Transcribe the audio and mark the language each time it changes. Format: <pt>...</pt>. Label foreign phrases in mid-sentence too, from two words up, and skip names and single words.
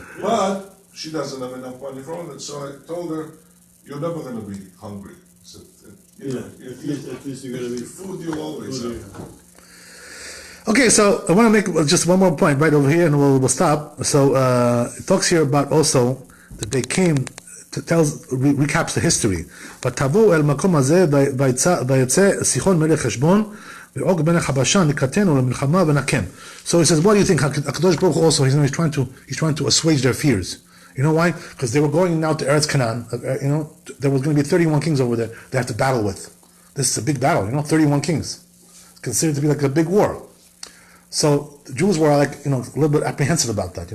<en>But she doesn't have enough money for it, so I told her, "You're never going to be hungry. So, At least you're going to be food. You'll always have." Okay, so I want to make just one more point right over here, and we'll stop. So it talks here about also that they came to recaps the history.</en> <he>But ותבאו אל המקום הזה ויצא סיחון מלך חשבון ועוג בן הבשן לקראתנו למלחמה ונכם.</he> <en>So he says, what do you think?</en> <he>הקדוש ברוך הוא</he> <en>also he's trying to assuage their fears. You know why? Because they were going now to Eretz Canaan. There was going to be 31 kings over there they have to battle with. This is a big battle. 31 kings. It's considered to be like a big war. So the Jews were like, a little bit apprehensive about that.</en>